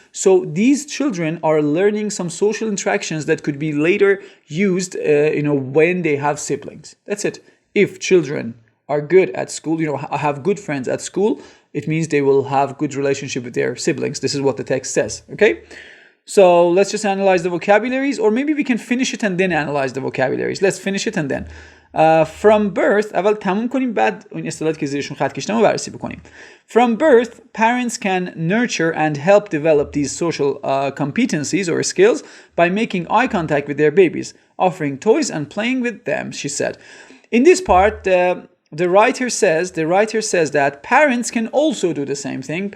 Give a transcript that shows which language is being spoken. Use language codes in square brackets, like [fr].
[en] So these children are learning some social interactions that could be later used when they have siblings. That's it. If children are good at school, have good friends at school, it means they will have good relationship with their siblings. This is what the text says. Okay. So let's just analyze the vocabularies, or maybe we can finish it and then analyze the vocabularies. Let's finish it and then. From birth, [fa] اول تموم کنیم بعد این اصطلاحاتی که زیرشون خط کشیدم رو بررسی بکنیم. [en] From birth, parents can nurture and help develop these social competencies or skills by making eye contact with their babies, offering toys and playing with them, she said. In this part, the writer says that parents can also do the same thing.